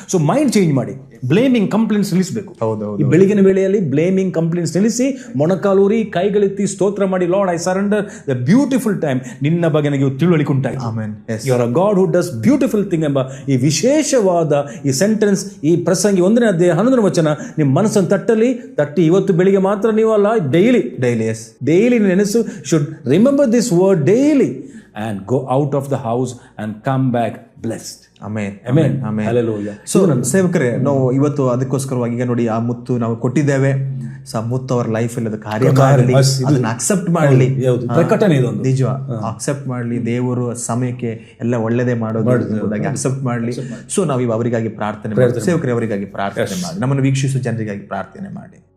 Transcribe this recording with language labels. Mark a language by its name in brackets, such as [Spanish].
[Kannada] So mind change ಮಾಡಿ, blaming complaints ನಿಲ್ಲಿಸಬೇಕು. ಈ ಬೆಳಗಿನ ವೇಳೆಯಲ್ಲಿ ಬ್ಲೇಮಿಂಗ್ ಕಂಪ್ಲೇಂಟ್ಸ್ ನಿಲ್ಲಿಸಿ, ಮೊಣಕಾಲೂರಿ, ಕೈಗಳೆತ್ತಿ ಸ್ತೋತ್ರ ಮಾಡಿ, [English] Lord I surrender the beautiful time. [Kannada] ನಿನ್ನ ಬಗ್ಗೆ ನನಗೆ ತಿಳುವಳಿಕೆ ಉಂಟಾಯಿತು. [English] you are a God who does beautiful thing [Kannada] ಎಂಬ ಈ ವಿಶೇಷವಾದ ಈ ಸೆಂಟೆನ್ಸ್, ಈ ಪ್ರಸಂಗಿ 1ನೇ ಅಧ್ಯಾಯ 11ನೇ ವಚನ ನಿಮ್ಮ ಮನಸ್ಸನ್ನು ತಟ್ಟಿ ಇವತ್ತು ಬೆಳಿಗ್ಗೆ ಮಾತ್ರ ನೀವು ಅಲ್ಲ, daily ನೆನೆಸು. [English] Should remember this word daily and go out of the house and come back blessed. Amen. Amen. Amen. Hallelujah. [Kannada] So ಸೇವಕರೇ, ನಾವು ಇವತ್ತು ಅದಕ್ಕೋಸ್ಕರವಾಗಿ ಈಗ ನೋಡಿ, ಆ ಮುತ್ತು ನಾವು ಕೊಟ್ಟಿದ್ದೇವೆ. ಸೊ ಮುತ್ತು ಅವರ ಲೈಫ್ ಅಲ್ಲಿ ಅದು ಕಾರ್ಯ ಮಾಡಲಿ, ಅದನ್ನ ಅಕ್ಸೆಪ್ಟ್ ಮಾಡಲಿ. ಪ್ರಕಟಣೆ ಇದೊಂದು ನಿಜ, ಅಕ್ಸೆಪ್ಟ್ ಮಾಡಲಿ. ದೇವರು ಸಮಯಕ್ಕೆ ಎಲ್ಲ ಒಳ್ಳೆಯದೇ ಮಾಡೋದಾಗಿ ಅಕ್ಸೆಪ್ಟ್ ಮಾಡಲಿ. ಸೊ ನಾವು ಅವರಿಗಾಗಿ ಪ್ರಾರ್ಥನೆ ಮಾಡಿ, ಸೇವಕರೇ ಅವರಿಗಾಗಿ ಪ್ರಾರ್ಥನೆ ಮಾಡಿ, ನಮ್ಮನ್ನು ವೀಕ್ಷಿಸುವ ಜನರಿಗಾಗಿ ಪ್ರಾರ್ಥನೆ ಮಾಡಿ.